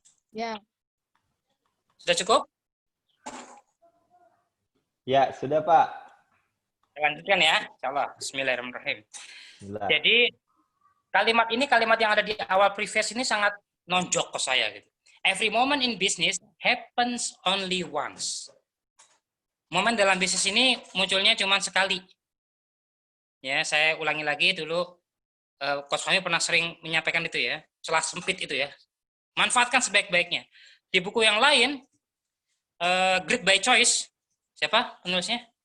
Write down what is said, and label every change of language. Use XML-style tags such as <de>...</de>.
<id>Ya. Sudah cukup? Ya, sudah, Pak. Lanjutkan ya. Insyaallah. Bismillahirrahmanirrahim. Bismillah. Jadi kalimat yang ada di awal preface ini sangat nonjok ke saya gitu.</id> <en>Every moment in business happens only once.</en> <id>Momen dalam bisnis ini munculnya cuma sekali. Ya, saya ulangi lagi dulu. Coach Fahmi pernah sering menyampaikan itu ya, celah sempit itu ya. Manfaatkan sebaik-baiknya. Di buku yang lain, Great by Choice, siapa penulisnya?</id>